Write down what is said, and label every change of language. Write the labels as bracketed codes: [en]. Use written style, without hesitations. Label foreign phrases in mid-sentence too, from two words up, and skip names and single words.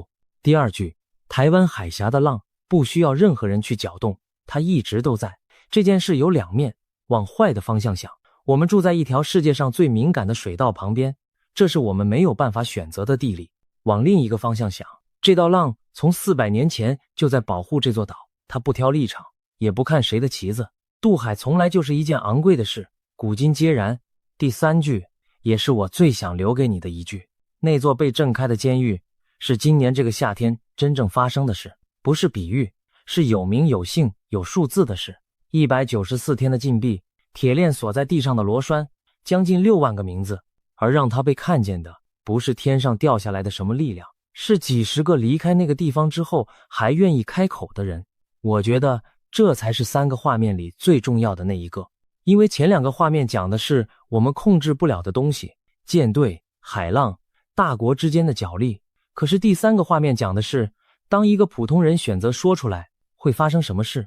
[zh] 第二句，台灣海峽的浪不需要任何人去攪動，它一直都在。這件事有兩面，往壞的方向想，我們住在一條世界上最敏感的水道旁邊，這是我們沒有辦法選擇的地理。往另一個方向想，這道浪從400年前就在保護這座島，它不挑立場，也不看誰的旗子。渡海從來就是一件昂貴的事，古今皆然。第三句，也是我最想留給你的一句，那座被震開的監獄是今年這個夏天真正發生的事，不是比喻，是有名有姓有數字的事。194天的禁閉，鐵鏈鎖在地上的螺栓，將近6萬個名字，而讓他被看見的不是天上掉下來的什麼力量，是幾十個離開那個地方之後還願意開口的人。我覺得這才是3個畫面裡最重要的那一個，因為前2個畫面講的是我們控制不了的東西，艦隊、海浪、大國之間的角力，可是第3個畫面講的是當一個普通人選擇說出來會發生什麼事。